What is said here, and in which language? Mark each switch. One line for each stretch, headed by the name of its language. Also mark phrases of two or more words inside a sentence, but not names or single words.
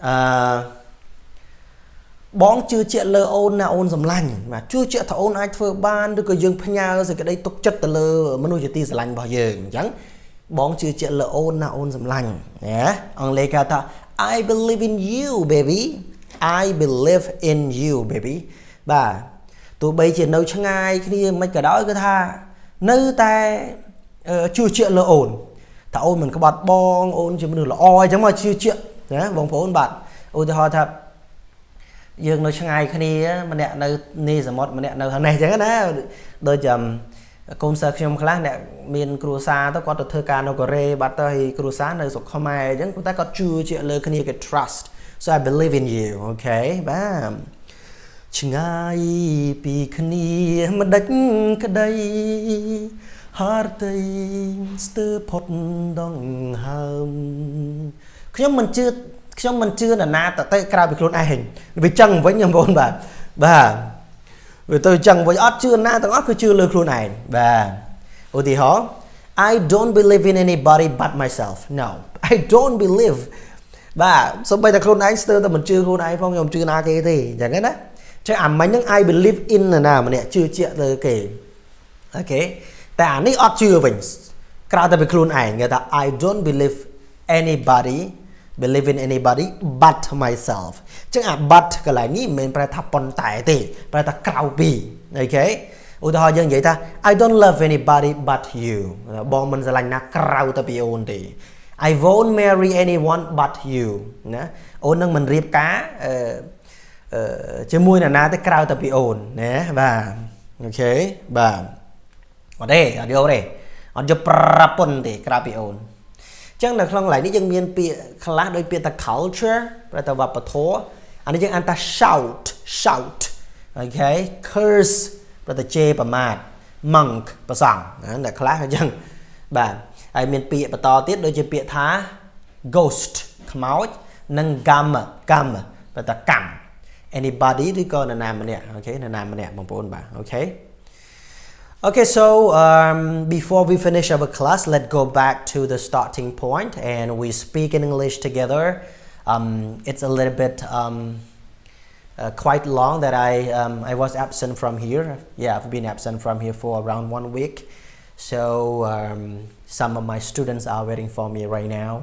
Khmer: បងជឿជាក់លើអូនណាអូនសម្លាញ់បាទជឿជាក់ថាអូនអាចធ្វើបានឬក៏យើងផ្ញើសេចក្តីទុកចិត្តទៅលើមនុស្សជាទីស្រឡាញ់របស់យើងអញ្ចឹងបងជឿជាក់លើអូនណាអូនសម្លាញ់ណាអង់គ្លេសគេថា
English: I believe in you baby I believe in you baby
Khmer: បាទទោះបីជានៅឆ្ងា យគ្នាមិនក៏ដោយគឺថានៅតែជឿជាក់លើអូនថាអូនមិនក្បត់បងអូនជាមនុស្សល្អអញ្ចឹងមកជឿជាក់ណាបងប្អូនបាទឧទាហរណ៍ថាយើងនៅឆ្ងាយគ្នាម្នាក់នៅនីសមុទ្រម្នាក់នៅខាងនេះអ ញ្ចឹងណាដូចកូនសិស្សខ្ញុំខ្លះអ្នកមានគ្រួសារទៅគាត់ទៅធ្វើការនៅកូរ៉េបាត់ទៅហើយគ្រួសារនៅស្រុកខ្មែរអញ្ចឹងប៉ុន្តែគាត់ជឿជាក់លើគ្នាគេ
English: trust so I believe in you okay
Khmer: បាទឆ្ងាយពីគ្នាមិនដាច់ក្តីហារតីស្ទើរផុតដងហើមខ្ញុំមិនជឿនរណា ទៅក្រៅពីខ្លួនឯងវាចឹងវិញបងប្អូនបាទវាទៅចឹងវិញអត់ជឿណាទាំងអស់គឺជឿលើខ្លួនឯងបាទឧទាហរណ៍
English: I don't believe in anybody but myself no I don't believe
Khmer: បាទសូម្បីតែខ្លួនឯងស្ទើរតែមិនជឿខ្លួនឯងផងខ្ញុំជឿណាគេទេអញ្ចឹងណាចឹងអាមិញហ្នឹង
English: I believe in
Khmer: ណាម្នាក់ជឿជាក់លើគេអូខេតែអានេះអត់ជឿវិញក្រៅតែពីខ្លួនឯងគេថា
English: I don't believe in anybody but myself
Khmer: ចឹងអា but កន្លែងនេះមិនមែនប្រែថាប៉ុន្តែទេប្រែថាក្រៅពីអូខេឧទាហរណ៍យើងនិយាយថា
English: I don't love anybody but you
Khmer: បងមិនស្រឡាញ់ណាក្រៅតែពីអូនទេ
English: I won't marry anyone but you
Khmer: ណាអូននឹងមិនរៀបការ ជាមួយនរណាទេក្រៅតែពីអូនណាបាទអូខេបាទអត់ទេអត់យកទេអត់យកប្រពន្ធទេក្រៅពីអូនចឹ ងនៅក្នុងកន្លែងនេះយើងមានពាក្យខ្លះដូចពាក្យថា culture ប្រែថាវប្បធម៌អានេះយើងអានថា shout អូ ខេ curse ប្រែថាជេរប្រមាថ monk ប្រសង់ណាខ្លះអញ្ចឹងបាទហើយមានពាក្យបន្តទៀតដូចជាពាក្យថា ghost ខ្មោចនិង កម្មប្រែថាកម្ម anybody ឬក៏នរណាម្នាក់អូខេនរណាម្នាក់បងប្អូនបាទអូខេ
English: Okay, so before we finish our class, let's go back to the starting point and we speak in English together. It's a little bit quite long that I was absent from here. Yeah, I've been absent from here for around 1 week. So some of my students are waiting for me right now.